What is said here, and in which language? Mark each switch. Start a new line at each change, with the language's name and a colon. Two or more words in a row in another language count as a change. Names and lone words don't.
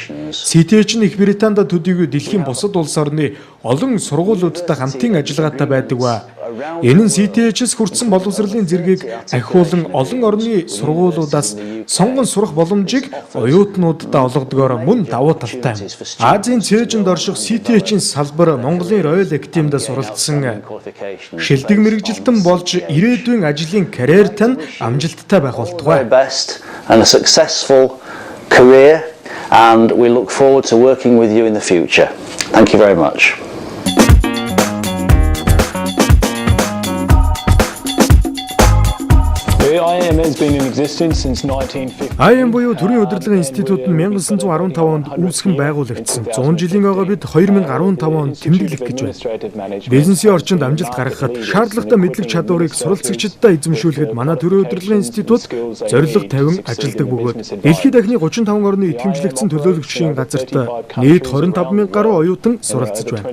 Mongolian: CTH нь Их Британд төдийгүй дэлхийн бусад улс орны олон сургуулиудтай хамтын ажиллагаатай байдаг ба энэ нь CTH-с хүртсэн боловсролын зэргийг ахиулан олон орны сургуулиудаас сонгон сурах боломжийг оюутнуудад олгодгоор мөн давуу талтай юм. Азийн цээжинд орших CTH-ийн салбар Монголын Royal Academy-д суралцсан шилдэг мэрэгжилтэн болж ирээдүйн ажлын карьерт нь амжилттай байх болтугай.
English: Career, and we look forward to working with you in the future. Thank you very much. IAM has been in existence since 1950.
Mongolian: IAM буюу төрийн удирдлагын институт нь 1915 онд үүсгэн байгуулагдсан. 100 жилийн ойгоо бид 2015 онд тэмдэглэх гэж байна. Бизнесийн орчинд амжилт гаргахад шаардлагатай мэдлэг чадварыг суралцагчдад эзэмшүүлэхэд манай төрийн удирдлагын институт зорилго тавин ажилладаг бөгөөд дэлхийд дахны 35 орны итгэмжлэгдсэн төлөөлөгчийн газарт нийт 25,000 гаруй оюутан суралцж байна.